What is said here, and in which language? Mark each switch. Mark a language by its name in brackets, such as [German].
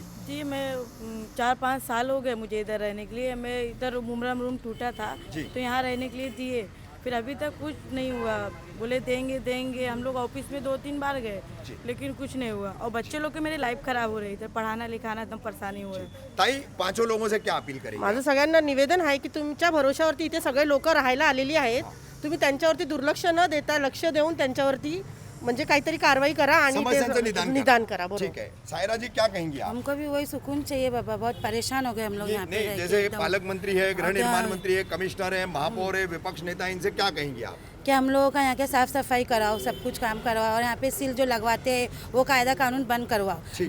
[Hindi] जी मैं 4-5 साल हो गए मुझे इधर रहने के लिए। मैं इधर मुमरा रूम टूटा था तो यहाँ रहने के लिए दिए, फिर अभी तक कुछ नहीं हुआ। बोले देंगे, हम लोग ऑफिस में 2-3 बार गए लेकिन कुछ नहीं हुआ। और बच्चे लोग के मेरे लाइफ खराब हो रही है, पढ़ाना लिखाना एकदम परेशानी हो रही है। ताई पांचों लोगों से क्या अपील करेंगे? [Marathi] माझं सगळ्यांना निवेदन आहे की तुमच्या भरोशावरती इथे सगळे लोक राहायला आलेली आहेत, तुम्ही त्यांच्यावरती दुर्लक्ष न देता लक्ष देऊन त्यांच्यावरती म्हणजे काहीतरी कारवाई करा आणि समस्यांचं ते निदान करा. [Hindi] ठीक [Marathi] बरोबर. [Hindi] है सायरा जी क्या कहेंगी आप? हमको भी वही सुकून चाहिए बाबा, बहुत परेशान हो गए हम लोग यहाँ पे नहीं, रह के जैसे एकदम। पालक मंत्री है, गृह निर्माण मंत्री है, कमिश्नर है, महापौर है, विपक्ष नेता है, इनसे क्या कहेंगी आप? कि हम लोगों का यहाँ के साफ सफाई कराओ, सब कुछ काम करवाओ, और यहाँ पे सील जो लगवाते हैं वो कायदा कानून बंद करवाओ।